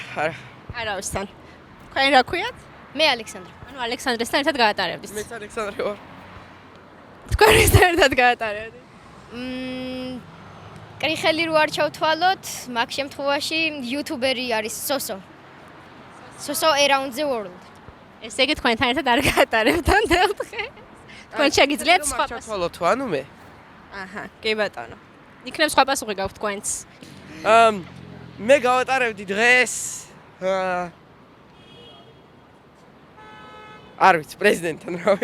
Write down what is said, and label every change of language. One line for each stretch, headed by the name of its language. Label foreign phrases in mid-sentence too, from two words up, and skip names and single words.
Georgian: არავისთან. თქვენ რა ქვიათ? მე ალექსანდრე. ანუ ალექსანდრესთან ერთად გაატარებდით. მეც ალექსანდრე ვარ. თქვენ ვისთან ერთად გაატარებდით? კრიხელი რო არ ჩავთვალოთ, მაგ შემთხვევაში იუთუბერი არის სოსო.
English: სოსო around the world.
Georgian: ესე იგი თქვენთან ერთად არ გაატარებთ ამდენ დღე. თქვენ შეგიძლიათ სხვა პასუხი. ჩავთვალოთ თუ ანუ მე? აჰა, კი ბატონო. იქნებ სხვა პასუხი გაქვთ თქვენც. მე გავატარებდი დღეს. არ ვიცი, პრეზიდენტთან რავი.